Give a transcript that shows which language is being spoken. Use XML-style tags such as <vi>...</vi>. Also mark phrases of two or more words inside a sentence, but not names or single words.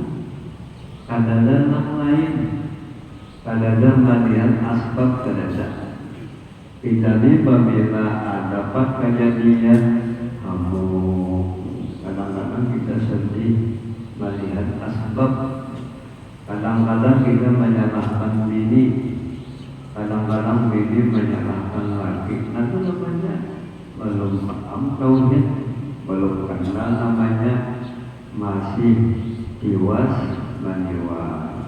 <id>Kadang-kadang yang lain, kadang-kadang melihat asbab kadang-kadang. Kita ini apabila ada kejadian kamu, kadang-kadang kita sedih melihat asbab. Kadang-kadang kita menyalahkan bini, kadang-kadang bini menyalahkan laki. Itu namanya belum paham tauhid, belum kenal namanya, masih</id> <bjn>tiwas maniwas.</bjn>